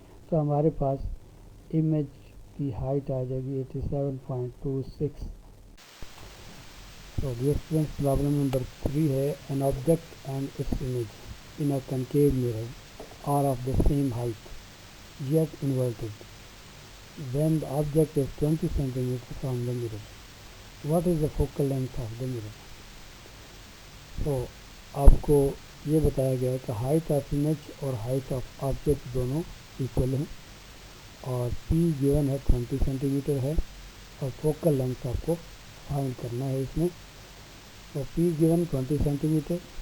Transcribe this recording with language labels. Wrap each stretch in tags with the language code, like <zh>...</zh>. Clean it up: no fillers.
<hi>तो हमारे पास इमेज की हाइट आ जाएगी 87.26।</hi> <en>तो dear students, problem number 3 है, an object and its image in a concave mirror are of the same height yet inverted when the object is 20 cm from the mirror. What is the focal length of the mirror?</en> <hi>तो आपको ये बताया गया है कि height of image और height of object दोनों equal हैं, और P गिवन है 20 सेंटीमीटर है, और फोकल लेंथ आपको फाइंड करना है इसमें। तो P गिवन 20 सेंटीमीटर</hi>